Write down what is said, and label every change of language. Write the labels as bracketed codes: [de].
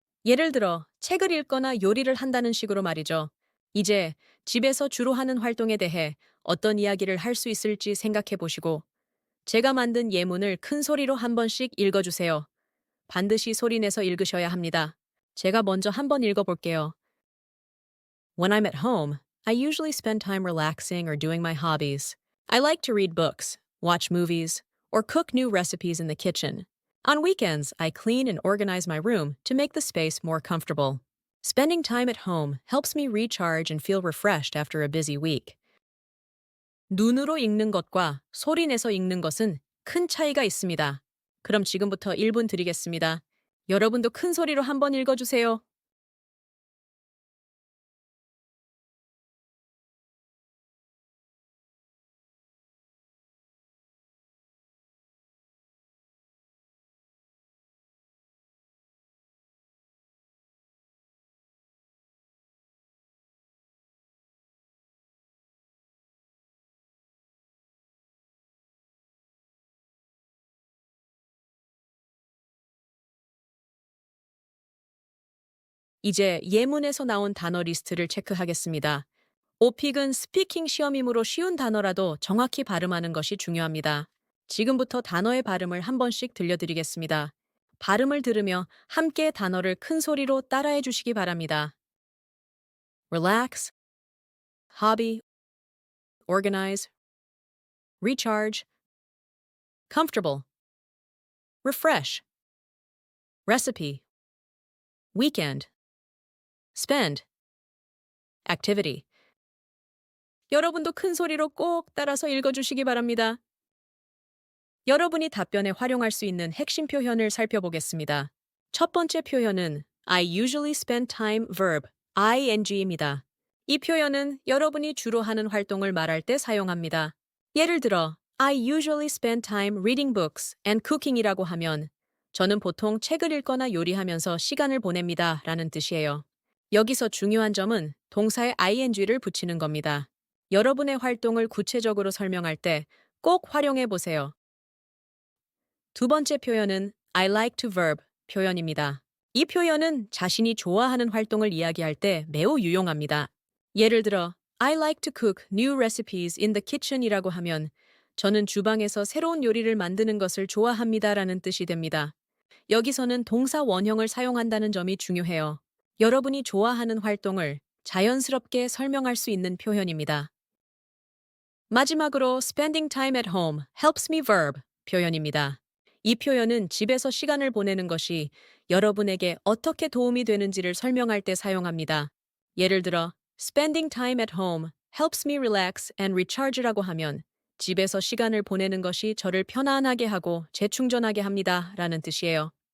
[ko] 예를 들어, 책을 읽거나 요리를 한다는 식으로 말이죠. 이제 집에서 주로 하는 활동에 대해 어떤 이야기를 할 수 있을지 생각해 보시고, 제가 만든 예문을 큰 소리로 한 번씩 읽어주세요. 반드시 소리내서 읽으셔야 합니다. 제가 먼저 한번 읽어볼게요. [en] When I'm at home, I usually spend time relaxing or doing my hobbies. I like to read books, watch movies, or cook new recipes in the kitchen. On weekends, I clean and organize my room to make the space more comfortable. Spending time at home helps me recharge and feel refreshed after a busy week. [ko] 눈으로 읽는 것과 소리내서 읽는 것은 큰 차이가 있습니다. 그럼 지금부터 1분 드리겠습니다. 여러분도 큰 소리로 한번 읽어주세요. 이제 예문에서 나온 단어 리스트를 체크하겠습니다. 오픽은 스피킹 시험이므로 쉬운 단어라도 정확히 발음하는 것이 중요합니다. 지금부터 단어의 발음을 한 번씩 들려드리겠습니다. 발음을 들으며 함께 단어를 큰 소리로 따라해 주시기 바랍니다. [en] relax, hobby, organize, recharge, comfortable, refresh, recipe, weekend, spend, activity. [ko] 여러분도 큰 소리로 꼭 따라서 읽어주시기 바랍니다. 여러분이 답변에 활용할 수 있는 핵심 표현을 살펴보겠습니다. 첫 번째 표현은 [en] I usually spend time verb ing [ko] 입니다. 이 표현은 여러분이 주로 하는 활동을 말할 때 사용합니다. 예를 들어 [en] I usually spend time reading books and cooking [ko] 이라고 하면 저는 보통 책을 읽거나 요리하면서 시간을 보냅니다 라는 뜻이에요. 여기서 중요한 점은 동사에 ing를 붙이는 겁니다. 여러분의 활동을 구체적으로 설명할 때 꼭 활용해 보세요. 두 번째 표현은 [en] I like to verb [ko] 표현입니다. 이 표현은 자신이 좋아하는 활동을 이야기할 때 매우 유용합니다. 예를 들어 [en] I like to cook new recipes in the kitchen [ko] 이라고 하면 저는 주방에서 새로운 요리를 만드는 것을 좋아합니다 라는 뜻이 됩니다. 여기서는 동사 원형을 사용한다는 점이 중요해요. 여러분이 좋아하는 활동을 자연스럽게 설명할 수 있는 표현입니다. 마지막으로 [en] spending time at home helps me verb [ko] 표현입니다. 이 표현은 집에서 시간을 보내는 것이 여러분에게 어떻게 도움이 되는지를 설명할 때 사용합니다. 예를 들어, [en] spending time at home helps me relax and recharge [ko] 라고 하면 집에서 시간을 보내는 것이 저를 편안하게 하고 재충전하게 합니다 라는 뜻이에요.